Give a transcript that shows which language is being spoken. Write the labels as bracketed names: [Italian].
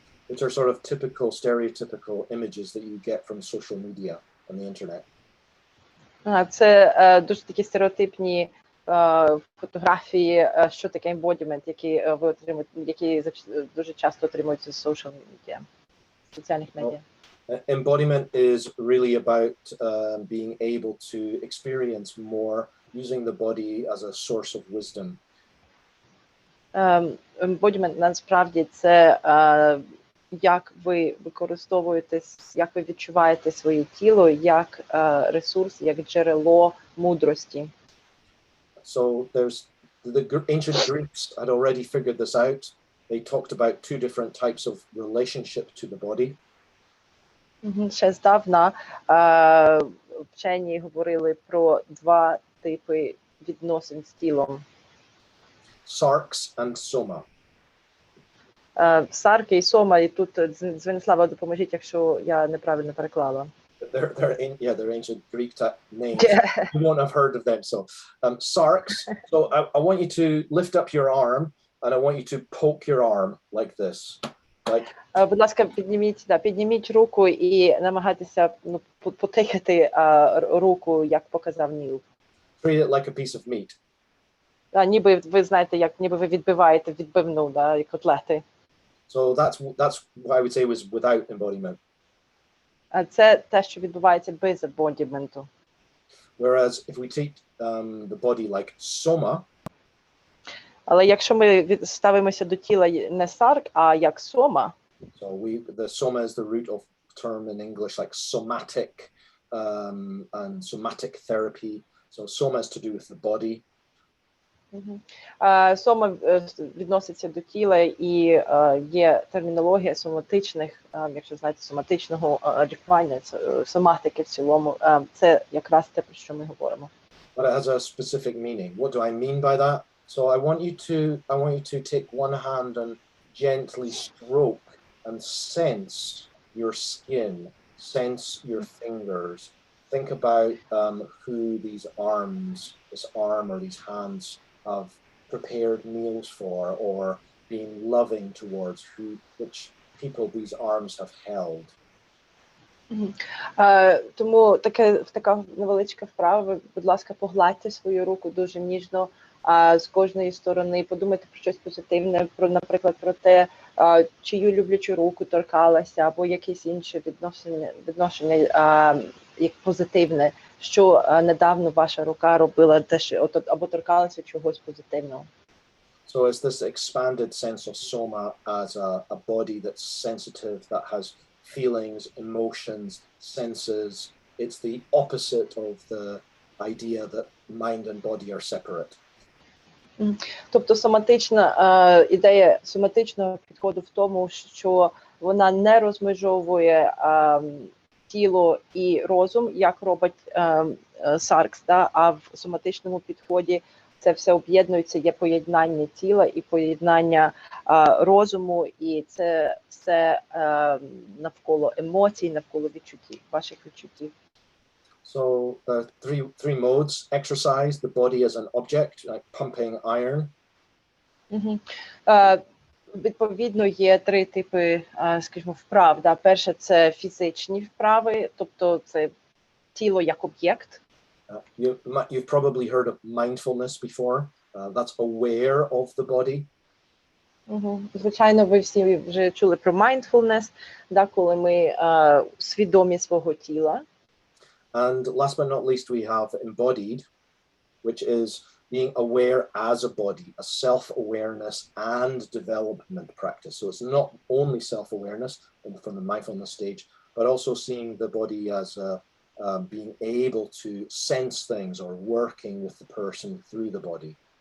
[English] Which are sort of typical, stereotypical images that you get from social media on the internet. [Ukrainian] Це дуже такі стереотипні фотографії, що таке embodiment, які ви отримуєте, які дуже часто отримуються з [English] social media, [Ukrainian] соціальних медіа. [English] Embodiment is really about being able to experience more using the body as a source of wisdom. [Ukrainian] Embodiment насправді це як ви використовуєтесь, як ви відчуваєте своє тіло як ресурс, як джерело мудрості. [English] So the ancient Greeks had already figured this out. They talked about two different types of relationship to the body. [Ukrainian] Ще здавна вчені говорили про два типи відносин з тілом. [English] Sarks and soma. [Ukrainian] Сарки і сома, і тут Звенислава, допоможіть, якщо я неправильно переклала. [English] They're ancient Greek names. You won't have heard of them. So sarks. So I want you to lift up your arm and I want you to poke your arm like this. Like. [Ukrainian] Будь ласка, підніміть руку і намагайтеся потикати руку, як показав Ніл. [English] Treat it like a piece of meat. [Ukrainian] Ніби ви знаєте, ніби ви відбиваєте відбивну, як котлети. [English] So that's what I would say was without embodiment. [Ukrainian] Це те, що відбувається без embodimentу. [English] Whereas if we treat the body like soma. [Ukrainian] Але якщо ми ставимося до тіла не сарк, а як сома. [English] So the soma is the root of term in English like somatic and somatic therapy. So soma is to do with the body. [Ukrainian] Сома відноситься до тіла і є термінологія соматичних, якщо знаєте, соматичного лікування, соматики в цілому. Це якраз те, про що ми говоримо. [English] But it has a specific meaning. What do I mean by that? So I want you to take one hand and gently stroke and sense your skin, sense your fingers. Think about who these arms, this arm or these hands have prepared meals for or been loving towards, which people these arms have held. [Ukrainian] Тому така невеличка вправа. Ви, будь ласка, погладьте свою руку дуже ніжно з кожної сторони. Подумайте про щось позитивне, наприклад, про те, чию люблячу руку торкалася, або якесь інше відношення як позитивне, що недавно ваша рука робила теж, або торкалася чогось позитивного. [English] So it's this expanded sense of soma as a body that's sensitive, that has feelings, emotions, senses. It's the opposite of the idea that mind and body are separate. [Ukrainian] Тобто соматична ідея соматичного підходу в тому, що вона не розмежовує тіло і розум, як робить Саркс, а в соматичному підході це все об'єднується, є поєднання тіла і поєднання розуму, і це все навколо емоцій, навколо відчуттів, ваших відчуттів. [English] So three modes: exercise, the body as an object, like pumping iron. [Ukrainian] Відповідно, є три типи, скажімо, вправ. Перше – це фізичні вправи, тобто це тіло як об'єкт. [English] You've probably heard of mindfulness before. That's aware of the body. [Ukrainian] Звичайно, ви всі вже чули про mindfulness, коли ми свідомі свого тіла. [English] And last but not least, we have embodied, which is being aware as a body, a self-awareness and development practice. So it's not only self-awareness from the mindfulness stage, but also seeing the body as being able to sense things or working with the person through the body.